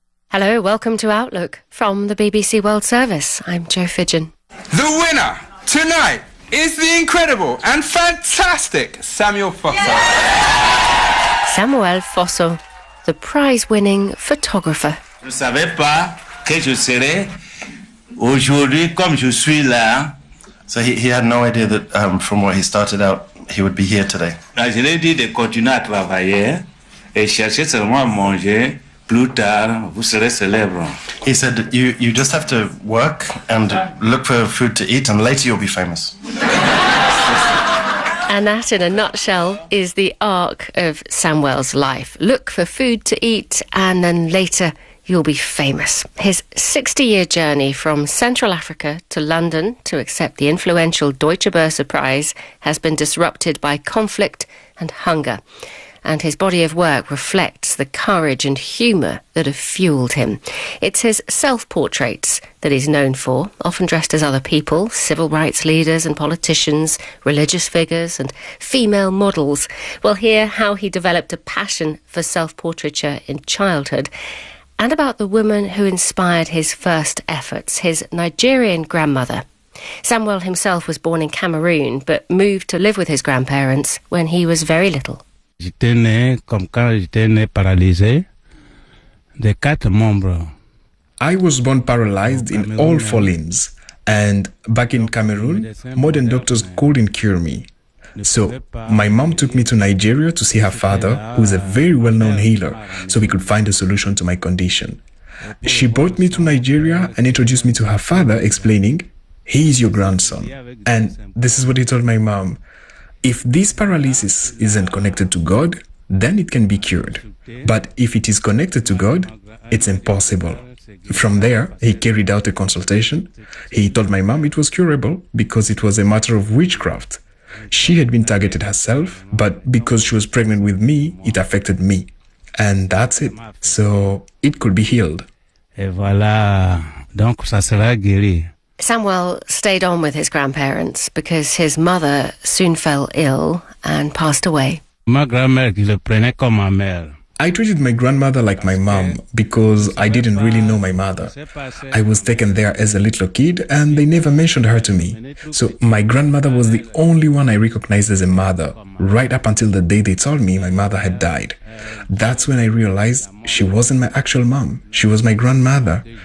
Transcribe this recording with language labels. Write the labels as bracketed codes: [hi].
[en] Hello, welcome to Outlook from the BBC World Service. I'm Jo Fidgen. The winner tonight is the incredible and fantastic Samuel Fosso. Yeah! Samuel Fosso, the prize-winning photographer. [fr] Je ne savais pas que je serais aujourd'hui comme je suis là. [en] So he had no idea that from where he started out, he would be here today. [fr] Je lui ai dit de continuer à travailler et chercher seulement à manger. Plus tard, vous serez célèbre. [en] He said, you just have to work and look for food to eat and later you'll be famous. And that, in a nutshell, is the arc of Samuel's life. Look for food to eat and then later you'll be famous. His 60-year journey from Central Africa to London to accept the influential Deutsche Börse Prize has been disrupted by conflict and hunger. And his body of work reflects the courage and humour that have fuelled him. It's his self-portraits that he's known for, often dressed as other people, civil rights leaders and politicians, religious figures and female models. We'll hear how he developed a passion for self-portraiture in childhood, and about the woman who inspired his first efforts, his Nigerian grandmother. Samuel himself was born in Cameroon, but moved to live with his grandparents when he was very little. J'étais né comme quand j'étais né paralysé de quatre membres. I was born paralyzed in all four limbs, and back in Cameroon, modern doctors couldn't cure me. So my mom took me to Nigeria to see her father, who is a very well-known healer, so we could find a solution to my condition. She brought me to Nigeria and introduced me to her father, explaining, "He is your grandson." And this is what he told my mom: "If this paralysis isn't connected to God, then it can be cured. But if it is connected to God, it's impossible." From there, he carried out a consultation. He told my mom it was curable because it was a matter of witchcraft. She had been targeted herself, but because she was pregnant with me, it affected me. And that's it. So it could be healed. [fr] Et voilà. Donc ça sera guéri. [en] Samuel stayed on with his grandparents because his mother soon fell ill and passed away. [fr] Ma grand-mère, je le prenais comme ma mère. [en] I treated my grandmother like my mom because I didn't really know my mother. I was taken there as a little kid and they never mentioned her to me. So my grandmother was the only one I recognized as a mother, right up until the day they told me my mother had died. That's when I realized she wasn't my actual mom. She was my grandmother.